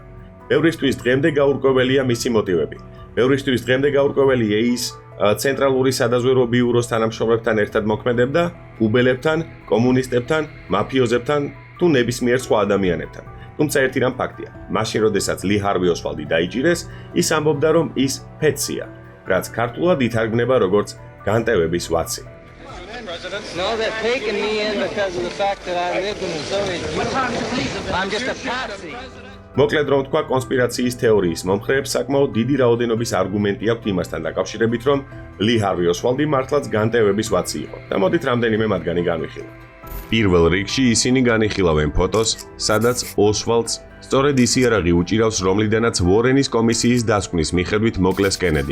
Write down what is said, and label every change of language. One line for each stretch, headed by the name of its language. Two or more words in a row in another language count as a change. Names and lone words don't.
Georgian: ბევრისთვის დღემდე გაურკვეველია მისი მოტივები. ბევრისთვის დღემდე გაურკვეველია ის, ცენტრალური სადაზვერვო ბიუროს თანამშრომლებთან ერთად მოქმედებდა, უბელებთან, კომუნისტებთან, მაფიოზებთან თუ ნებისმიერ სხვა ადამიანებთან. თუმცა ერთი რამ ფაქტია, მაშინ როდესაც ლი ჰარვი ოსვალდი დაიჭირეს, ის ამბობდა, რომ ის ფეცია, რაც ქართულად ითარგმნება როგორც განტევების ვაცი.
English: No, they're taking me in because of the fact that I lived in the Soviet Union. I'm just a patsy.
Georgian: მოკლედ რომ თქვა, კონსპირაციის თეორიის მომხრეებს საკმაოდ დიდი რაოდენობის არგუმენტი აქვთ იმასთან დაკავშირებით, რომ ლი ჰარვი ოსვალდი მართლაც განტევების ვაცი იყო და მოდით რამდენიმე მათგანი განვიხილოთ. პირველ რიგში ისინი განიხილავენ ფოტოს, სადაც ოსვალდს სწორედ ის იარაღი უჭირავს, რომლიდანაც ვორენის კომისიის დასკვნის მიხედვით მოკლეს კენედი.